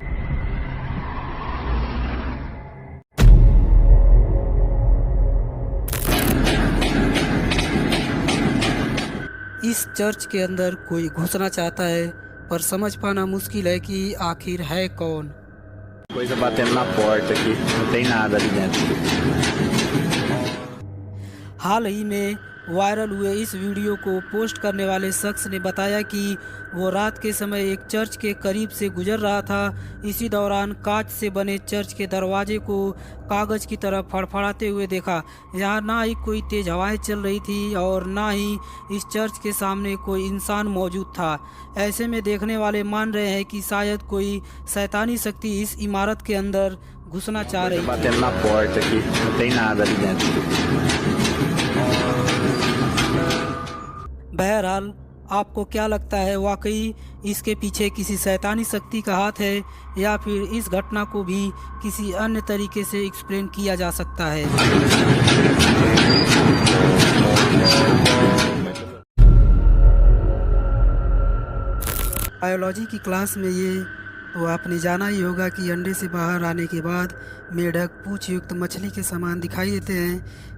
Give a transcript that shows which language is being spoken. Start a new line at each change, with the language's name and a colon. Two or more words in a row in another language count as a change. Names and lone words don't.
Hindi: इस चर्च के अंदर कोई घुसना चाहता है, पर समझ पाना मुश्किल है कि आखिर है कौन।
Portuguese: Coisa batendo na porta aqui, não tem nada ali dentro.
Hindi: हाल ही में वायरल हुए इस वीडियो को पोस्ट करने वाले शख्स ने बताया कि वो रात के समय एक चर्च के करीब से गुजर रहा था। इसी दौरान कांच से बने चर्च के दरवाजे को कागज़ की तरह फड़फड़ाते हुए देखा। यहाँ ना ही कोई तेज़ हवाएं चल रही थी और ना ही इस चर्च के सामने कोई इंसान मौजूद था। ऐसे में देखने वाले मान रहे हैं कि शायद कोई शैतानी शक्ति इस इमारत के अंदर घुसना चाह रही
Portuguese: Batendo na porta aqui, não tem nada ali dentro.
Hindi: बहरहाल, आपको क्या लगता है, वाकई इसके पीछे किसी शैतानी शक्ति का हाथ है या फिर इस घटना को भी किसी अन्य तरीके से एक्सप्लेन किया जा सकता है? बायोलॉजी की क्लास में ये तो आपने जाना ही होगा कि अंडे से बाहर आने के बाद मेढक पूंछ युक्त मछली के समान दिखाई देते हैं।